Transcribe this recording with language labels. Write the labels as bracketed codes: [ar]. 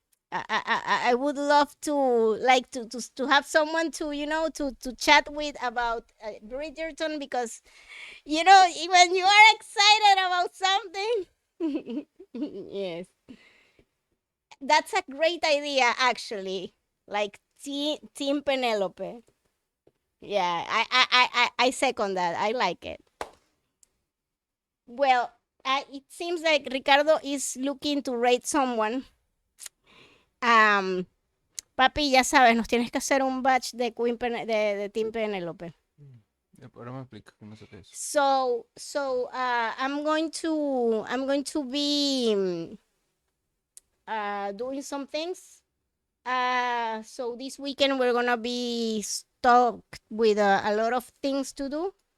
[en] I would love to like to have someone to to chat with about Bridgerton, because when you are excited about something, yes, that's a great idea actually. Like Team Penelope. Yeah, I second that. I like it. Well, it seems like Ricardo is looking to rate someone. [es] Papi, ya sabes, nos tienes que hacer un batch de de Team Penelope. Ahora me explica que no sé qué es. [en] So I'm going to be doing some things. So this weekend we're gonna be stuck with a lot of things to do.